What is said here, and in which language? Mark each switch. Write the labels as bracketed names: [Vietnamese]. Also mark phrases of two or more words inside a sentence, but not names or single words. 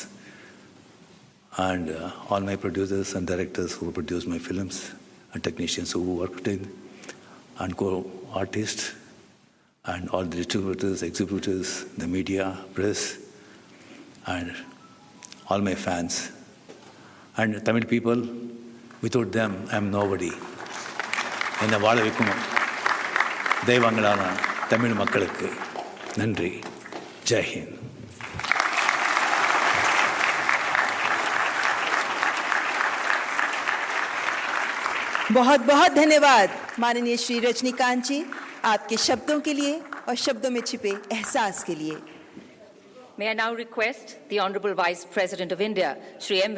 [English] And all my producers and directors who produced my films and technicians who worked in and co-artists and all the distributors, exhibitors, the media, press, and all my fans. And Tamil people, without them, I'm nobody. [Tamil] என்னை வாழ வைக்கும் தெய்வங்களான தமிழ் மக்களுக்கு நன்றி. [Hindi] जय हिंद. बहुत बहुत धन्यवाद माननीय श्री रजनीकांत जी, आपके शब्दों के लिए और शब्दों में छिपे एहसास के लिए। [English] May I now request the Honorable Vice President of India, Sri M.